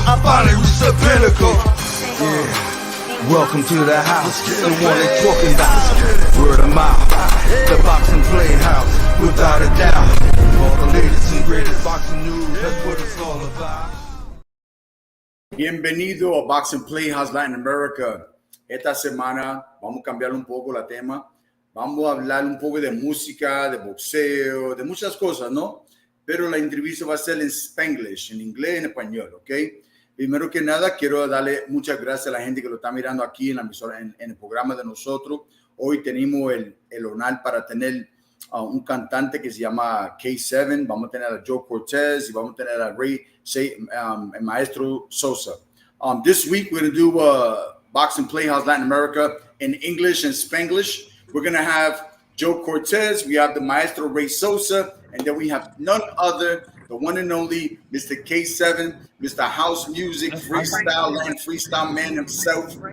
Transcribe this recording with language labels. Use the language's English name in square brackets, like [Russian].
[English] I finally reached the pinnacle. Yeah. Welcome to the house, the one they talking about. Word of mouth, the boxing playhouse, without a doubt. All the latest and greatest boxing news, that's what it's all about. [Spanish] Bienvenido a Boxing Playhouse Latin America. Esta semana vamos a cambiar un poco la tema. Vamos a hablar un poco de música, de boxeo, de muchas cosas, ¿no? Pero la entrevista va a ser en Spanglish, en inglés y en español, ¿ok? Primero que nada, quiero darle muchas gracias a la gente que lo está mirando aquí en la emisora, en el programa de nosotros. Hoy tenemos el honor para tener un cantante que se llama K7. Vamos a tener a Joe Cortez y vamos a tener a el Maestro Sosa. [English] This week, we're going to do Boxing Playhouse Latin America in English and Spanglish. We're going to have Joe Cortez, we have the Maestro Ray Sosa, and then we have none other, the one and only Mr. K7, Mr. House Music, freestyle man himself.